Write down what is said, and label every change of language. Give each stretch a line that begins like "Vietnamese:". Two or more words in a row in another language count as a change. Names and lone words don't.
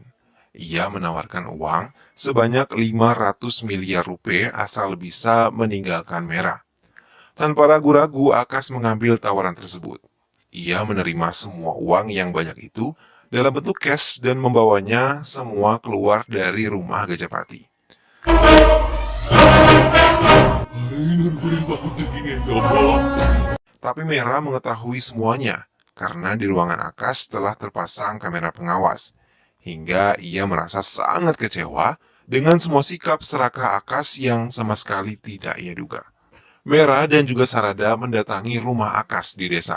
Indonesian: Ia menawarkan uang sebanyak 500 miliar rupiah asal bisa meninggalkan Merah. Tanpa ragu-ragu, Akas mengambil tawaran tersebut. Ia menerima semua uang yang banyak itu dalam bentuk cash dan membawanya semua keluar dari rumah Gajapati.
Tamil: 500 கோடி ரூபாய் கொடுத்துருக்கீங்க எங்க அம்மா.
Indonesian: Tapi Merah mengetahui semuanya karena di ruangan Akas telah terpasang kamera pengawas. Hingga ia merasa sangat kecewa dengan semua sikap serakah Akas yang sama sekali tidak ia duga. Merah dan juga Sarada mendatangi rumah Akas di desa.